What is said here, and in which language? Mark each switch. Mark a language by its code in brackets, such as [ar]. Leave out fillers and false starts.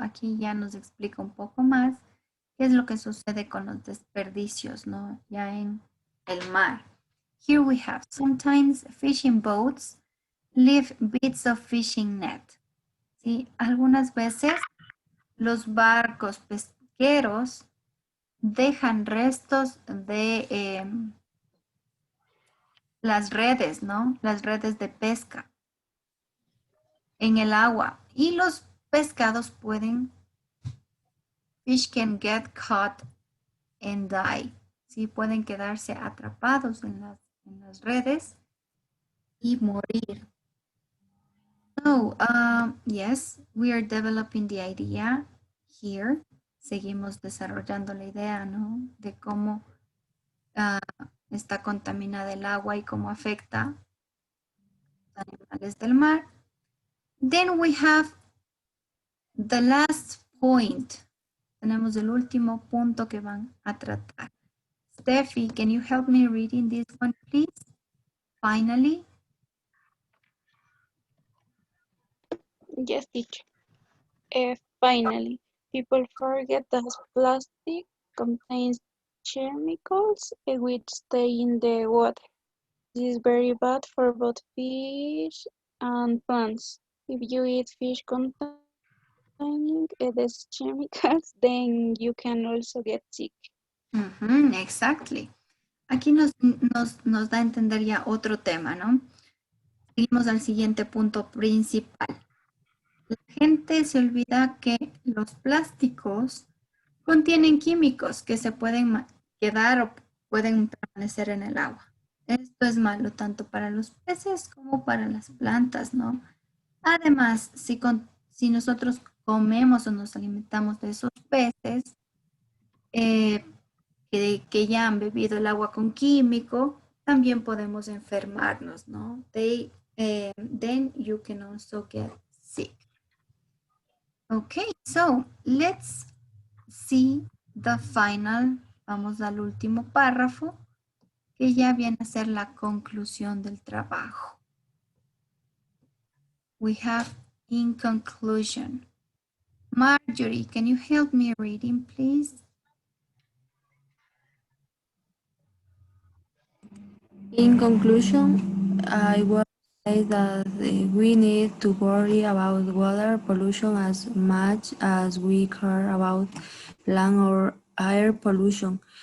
[es] Aquí ya nos explica un poco más qué es lo que sucede con los desperdicios, ¿no? Ya en el mar. [en] Here we have sometimes fishing boats leave bits of fishing net. [es] ¿Sí? Algunas veces los barcos pesqueros dejan restos de las redes, ¿no? Las redes de pesca en el agua y los pescados pueden, [en] fish can get caught and die, [es] ¿sí? Pueden quedarse atrapados en las redes y morir. [en] So, yes, we are developing the idea here. [es] Seguimos desarrollando la idea, ¿no? De cómo está contaminada el agua y cómo afecta a los animales del mar. [en] Then we have the last point. [es] Tenemos el último punto que van a tratar. [en] Steffi, can you help me reading this one, please? Finally. Yes, teacher. Finally, people forget that plastic contains chemicals which stay in the water. This is very bad for both fish and plants. If you eat fish containing these chemicals, then you can also get sick. Exactly. [es] Aquí nos da a entender ya otro tema, ¿no? Seguimos al siguiente punto principal. La gente se olvida que los plásticos contienen químicos que se pueden quedar o pueden permanecer en el agua. Esto es malo tanto para los peces como para las plantas, ¿no? Además, si nosotros comemos o nos alimentamos de esos peces que ya han bebido el agua con químico, también podemos enfermarnos, ¿no? [en] Then you can also get sick. Okay, so let's see the final. [es] Vamos al último párrafo, que ya viene a ser la conclusión del trabajo. [en] We have in conclusion. Marjorie, can you help me reading, please? In conclusion, I would say that we need to worry about water pollution as much as we care about land or air pollution.